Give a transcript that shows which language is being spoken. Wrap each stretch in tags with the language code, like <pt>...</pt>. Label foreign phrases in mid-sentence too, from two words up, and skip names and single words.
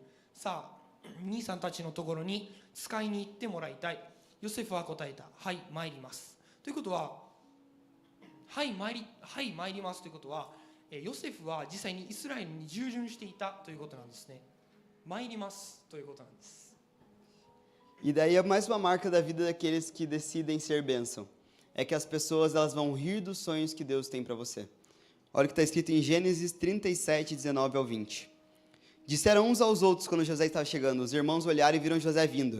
<ja>さあ、兄さんたちのところに使いに行ってもらいたい。ヨセフは答えた。はい、参ります。ということは、参りますということは、ヨセフは実際にイスラエルに従順していたということなんですね。参りますということなんです。</ja> <pt>E daí é mais uma marca da vida daqueles que decidem ser bênção. É que as pessoas elas vão rir dos sonhos que Deus tem para você. Olha o que está escrito em Gênesis 37, 19 ao 20. Disseram uns aos outros quando José estava chegando. Os irmãos olharam e viram José vindo.</pt>